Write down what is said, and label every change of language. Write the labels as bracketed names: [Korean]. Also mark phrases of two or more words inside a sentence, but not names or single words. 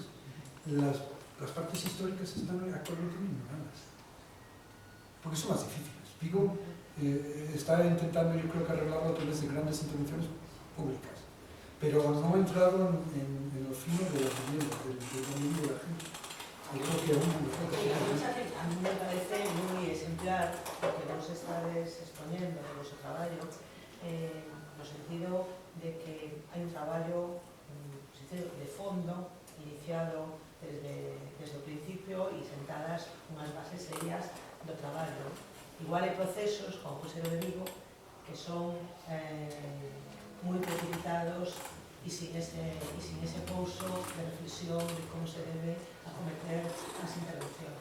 [Spanish] Las partes históricas están actualmente ignoradas, porque son más difíciles. Vigo está intentando, yo creo que arreglarlo a través de grandes intervenciones públicas, pero no ha entrado en los fines de la vivienda, del dominio de la gente. Yo creo que aún no a mí me parece muy exemplar [Galician] lo que vos estades exponiendo [Spanish] de vuestro [Galician] traballo, no sentido de que hai un traballo de fondo iniciado desde o principio e sentadas unhas bases serias do traballo. Igual hai procesos, como o de Vigo, que son moi precipitados e sin ese pouso de reflexión de como se debe acometer as intervencións.